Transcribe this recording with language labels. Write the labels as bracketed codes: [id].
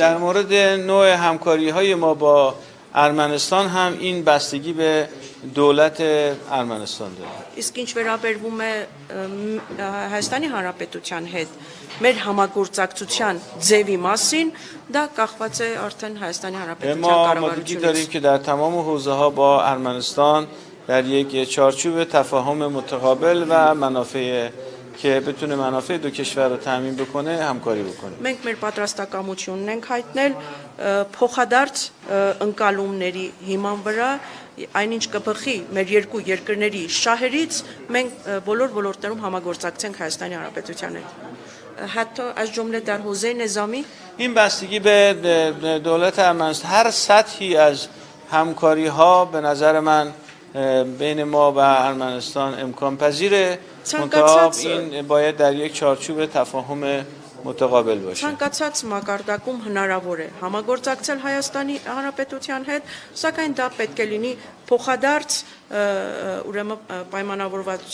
[fa] در مورد نوع همکاری‌های ما با ارمنستان هم این بستگی به دولت ارمنستان داره. [hy] Իսկ ինչ վերաբերվում է Հայաստանի Հանրապետության հետ մեր համագործակցության ձևի մասին, դա կախված է արդեն Հայաստանի Հանրապետության [fa] ما مدتی داریم [hy] կառավարությունից։ [fa] که در تمام حوزه ها با ارمنستان در یک چارچوب تفاهم متقابل و منافع که بتونه منافع دو کشور رو تامین بکنه همکاری بکنیم. [hy] Մենք մեր պատրաստակամությունն ենք հայտնել փոխադարձ ընկալումների հիման վրա, այնինչ կբխի մեր երկու երկրների շահերից, մենք բոլոր ոլորտներում համագործակցենք Հայաստանի Հանրապետության հետ։ [fa] حتی از جمله در حوزه نظامی این بستگی به دولت ارمنستان هر سطحی از همکاری ها به نظر من بین ما و ارمنستان امکان پذیره. منتها این باید در یک چارچوب تفاهم متقابل باشه. [hy] Ցանկացած մակարդակում հնարավոր է համագործակցել Հայաստանի Հանրապետության հետ, սակայն դա պետք է լինի փոխադարձ ուրեմն պայմանավորվածության